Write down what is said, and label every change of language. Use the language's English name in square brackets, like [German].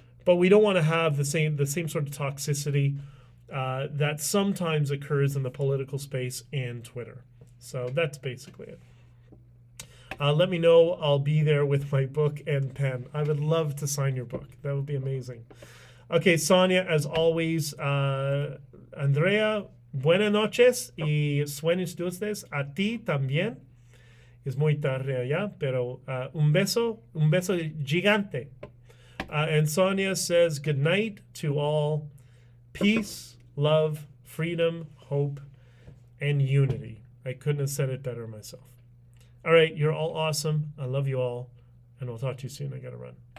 [English] But we don't want to have the same sort of toxicity that sometimes occurs in the political space and Twitter. So that's basically it. Let me know. I'll be there with my book and pen. I would love to sign your book. That would be amazing. [Spanish] Okay, Sonia, [English] as always, [Spanish] Andrea, buenas noches y sueños dulces a ti también. Es muy tarde allá, pero un beso gigante. [English] And Sonia says, good night to all. Peace, love, freedom, hope, and unity. I couldn't have said it better myself. All right, you're all awesome. I love you all, and we'll talk to you soon. I gotta run.